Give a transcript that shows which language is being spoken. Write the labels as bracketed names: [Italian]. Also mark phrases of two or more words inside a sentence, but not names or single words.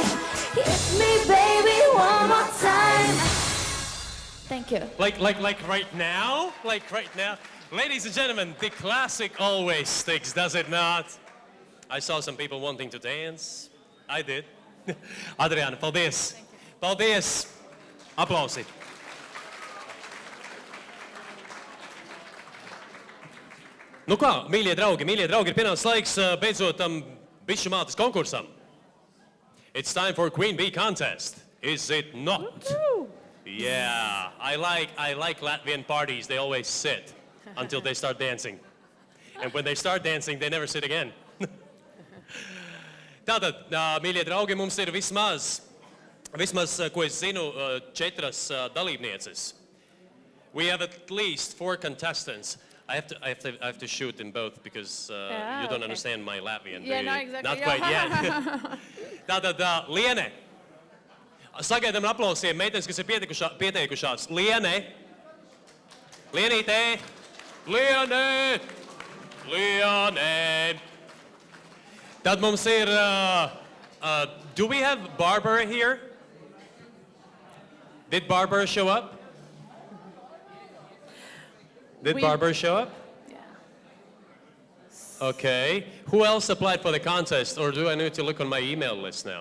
[English] Hit me, baby, one more time. Thank you. Like right now? Like right now? Ladies and gentlemen, the classic always sticks, does it not? I saw some people wanting to dance. I did. Adriana, [Latvian] paldies. Paldies. Aplausi. Nu kā, mīļie draugi, ir pienācis laiks beidzot tam bišu mātes konkursam. [English] It's time for Queen Bee contest, is it not? Yeah, I like Latvian parties. They always sit until they start dancing. And when they start dancing, they never sit again. [Latvian] Tātad, mīļie draugi, mums ir vismaz, ko es zinu, 4 dalībnieces. [English] We have at least 4 contestants. I have to shoot in both because you don't understand my Latvian. Yeah, not exactly. Not quite yet. [Latvian] Tātad, Liene. Sagaidām aplausiem meitenes, kas ir pieteikušās. Liene. Lienītē. Liene. Liene. Tad mums ir, [English] do we have Barbara here? Did Barbara show up? Did Barbara show up? Yeah. Okay. Who else applied for the contest? Or do I need to look on my email list now?